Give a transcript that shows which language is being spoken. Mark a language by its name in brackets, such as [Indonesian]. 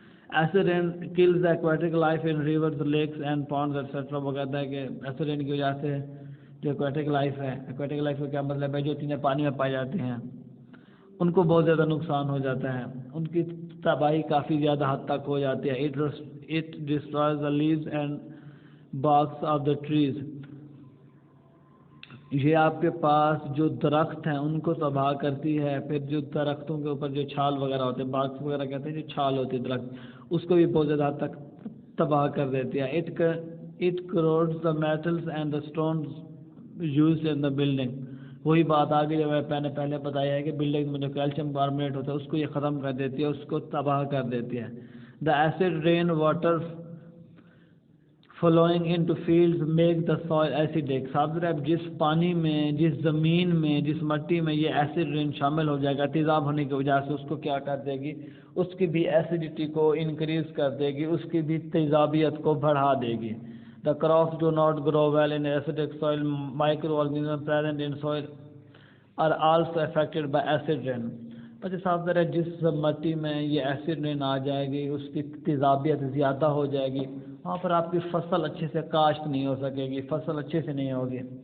[English] Acid rain kills aquatic life in rivers, lakes and ponds etcetera. [Urdu] وہ کہتا ہے کہ ایسڈ رین کی وجہ سے جو ایکویٹک لائف ہے, ایکویٹک لائف کا کیا مطلب ہے, جو چیزیں پانی میں پائی جاتی ہیں ان کو بہت زیادہ نقصان ہو جاتا ہے، ان کی تباہی کافی زیادہ حد تک ہو جاتی ہے. [English] It destroys the leaves and barks of the trees. [Urdu] یہ آپ کے پاس جو درخت ہیں ان کو تباہ کرتی ہے. پھر جو درختوں کے اوپر جو چھال وغیرہ ہوتے ہیں، بارکس وغیرہ کہتے ہیں، جو چھال ہوتی ہے درخت، اس کو بھی بہت زیادہ حد تک تباہ کر دیتی ہے. [English] It corrodes the metals and the stones used in the building. [Urdu] وہی بات آگے جو میں نے پہلے بتایا ہے کہ بلڈنگ میں جو کیلشیم کاربونیٹ ہوتا ہے اس کو یہ ختم کر دیتی ہے، اس کو تباہ کر دیتی ہے. [English] The acid rain water flowing into fields make the soil acidic. [Urdu] صاحب جس پانی میں، جس زمین میں، جس مٹی میں یہ ایسڈ رین شامل ہو جائے گا، تیزاب ہونے کی وجہ سے اس کو کیا کر دے گی، اس کی بھی ایسیڈیٹی کو انکریز کر دے گی، اس کی بھی تیزابیت کو بڑھا دے گی. [English] The crops do not grow well in acidic soil. Microorganisms present in soil are also affected by acid rain. [Urdu] اچھا صاحب ذرا جس مٹی میں یہ ایسڈ رین آ جائے گی، اس کی تیزابیت زیادہ ہو جائے گی، وہاں پر آپ کی فصل اچھے سے کاشت نہیں ہو سکے گی، فصل اچھے سے نہیں ہوگی.